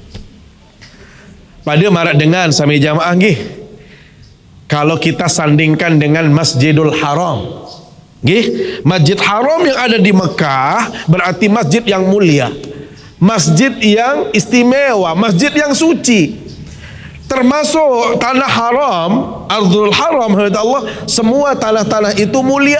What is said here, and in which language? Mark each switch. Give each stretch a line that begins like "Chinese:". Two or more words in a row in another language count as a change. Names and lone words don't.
Sasak: Pada marak dengan sami jamaah nggih,
Indonesian: kalau kita sandingkan dengan Masjidul Haram nggih, Masjid Haram yang ada di Mekah berarti masjid yang mulia, masjid yang istimewa, masjid yang suci. Termasuk tanah haram,
Arabic: أرض الحرم,
Indonesian: Allah, semua tanah-tanah itu mulia.